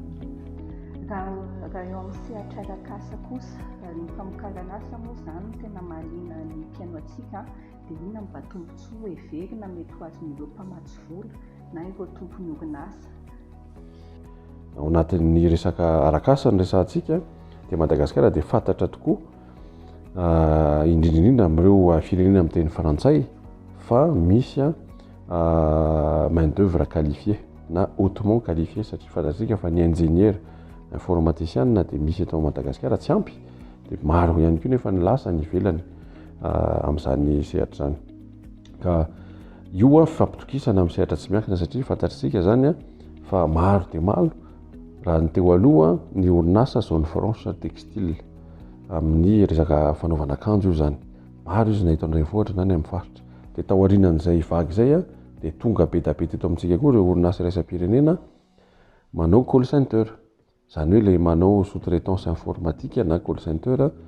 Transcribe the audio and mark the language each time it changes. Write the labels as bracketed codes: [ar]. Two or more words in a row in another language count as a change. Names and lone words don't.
[mg] Raha eo amin'ny sehatra arak'asa kosa ny famokarana asa moa zany tena mahaliana ny mpiaino antsika dia inona mba tombontsoa heverina mety ho azon'ireo mpamatsy vola na ireo tompony orinasa? Ao anatin'ny resaka arak'asa ny resantsika dia Madagasikara dia fantatra tokoa indrindra amin'ireo firenena amin'ny teny frantsay fa misy [fr] main d'œuvre qualifiée [mg] na [fr] hautement qualifiée [mg] satria fantatsika fa ny [fr] ingénieur informaticien [mg] dia misy eto Madagasikara tsy ampy dia maro ihany koa nefa ny lasa ny ivelany amin'izany sehatra zany. Ka io fampitokisana amin'ny sehatra tsy miankina satria fantatritsika zany fa maro dia maro raha ny teo aloha ny orinasa [fr] zone franche textile [mg] amin'ny resaka fanaovana akanjo io zany maro izy na eto andrenivohitra na ny amin'ny faritra dia taorianan'izay vagy zay a dia tonga be da be teto amintsika koa ireo orinasa raisam-pirenena manao [en] call center [mg] zany hoe le manao [fr] sous-traitance informatique [mg] na [en] call center